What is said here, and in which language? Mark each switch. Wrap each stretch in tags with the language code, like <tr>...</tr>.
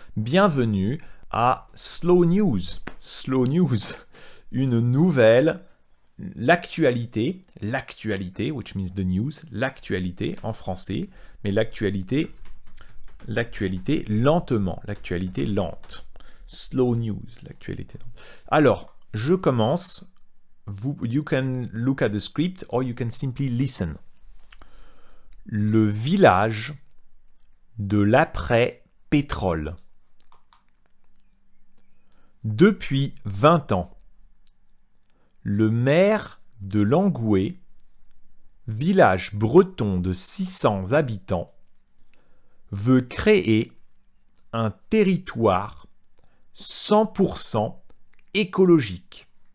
<fr>Bienvenue à Slow News. Slow News, une nouvelle, l'actualité,</fr> <en>which means the news,</en> <fr>l'actualité en français, mais l'actualité lentement, l'actualité lente. Slow News, l'actualité lente. Alors, je commence.</fr> <en>You can look at the script or you can simply listen.</en> <fr>Le village de l'après-pétrole. Depuis 20 ans, le maire de Langoué, village breton de 600 habitants, veut créer un territoire 100% écologique.</fr>